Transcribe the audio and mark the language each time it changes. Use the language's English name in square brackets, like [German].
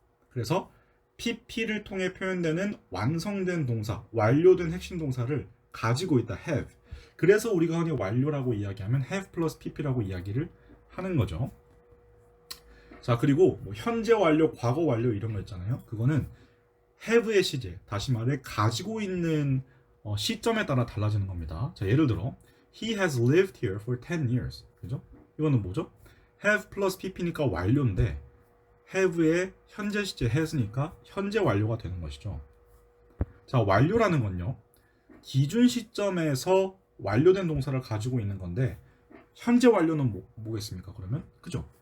[Korean] 그래서 PP를 통해 표현되는 완성된 동사, 완료된 핵심 동사를 가지고 있다, have. 그래서 우리가 흔히 완료라고 이야기하면 have 플러스 PP라고 이야기를 하는 거죠. 자, 그리고 뭐 현재 완료, 과거 완료 이런 거 있잖아요. 그거는 have의 시제, 다시 말해 가지고 있는 시점에 따라 달라지는 겁니다. 자, 예를 들어 [English] He has lived here for 10 years. [Korean] 그죠? 이거는 뭐죠? have 플러스 pp니까 완료인데 have의 현재 시제 has니까 현재 완료가 되는 것이죠. 자, 완료라는 건요, 기준 시점에서 완료된 동사를 가지고 있는 건데 현재 완료는 뭐겠습니까? 그러면 그죠?